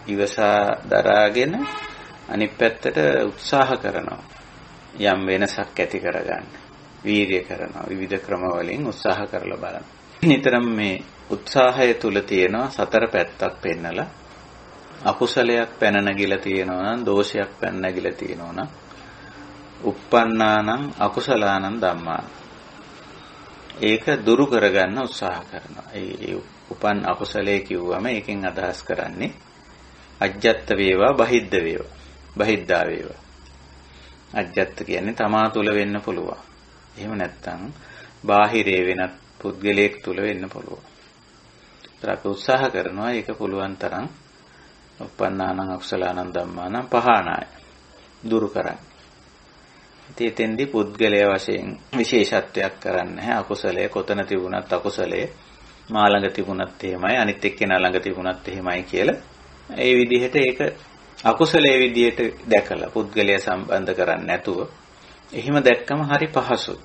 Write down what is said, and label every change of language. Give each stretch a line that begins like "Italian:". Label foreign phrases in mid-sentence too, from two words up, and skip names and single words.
Sinhala: ඉවසා දරාගෙන අනිත් පැත්තට උත්සාහ කරනවා. යම් වෙනසක් ඇති කරගන්න. වීර්ය කරනවා. විවිධ ක්‍රම වලින් උත්සාහ කරලා බලන්න. නිතරම මේ උත්සාහය තුල තියෙනවා සතර පැත්තක් පෙන්නලා අකුසලයක් පැන නැගිලා තියෙනවා නම් දෝෂයක් පැන නැගිලා තියෙනවා නම්
Pali: uppannānaṁ akusalaanaṁ ධම්මා
Sinhala: ඒක දුරු කරගන්න උත්සාහ කරනවා. ඒ උපන් අකුසලයේ කිව්වම ඒකෙන් අදහස් කරන්නේ අජ්ජත් වේවා බහිද්ද වේවා. බහිද්දා වේවා. අජ්ජත් කියන්නේ තමා තුල වෙන්න පුළුවන්. එහෙම නැත්නම් බාහිරේ වෙනත් පුද්ගලයෙක් තුල වෙන්න පුළුවන්. ඒත් අපි උත්සාහ කරනවා ඒක පුළුවන් තරම්
Pali: uppannānaṁ akusalaanaṁ ධම්මානං පහානාය
Sinhala: දුරු කරන්න. එතෙන්දී පුද්ගලයා වශයෙන් විශේෂත්වයක් කරන්නේ නැහැ. අකුසලයේ කොතන තිබුණත් අකුසලයේ මා ළඟ තිබුණත් එහෙමයි අනිත් එක්කෙනා ළඟ තිබුණත් එහෙමයි කියලා ඒ විදිහට ඒක අකුසලයේ විදිහට දැකලා පුද්ගලයා සම්බන්ධ කරන්නේ නැතුව එහෙම දැක්කම හරි පහසුයි.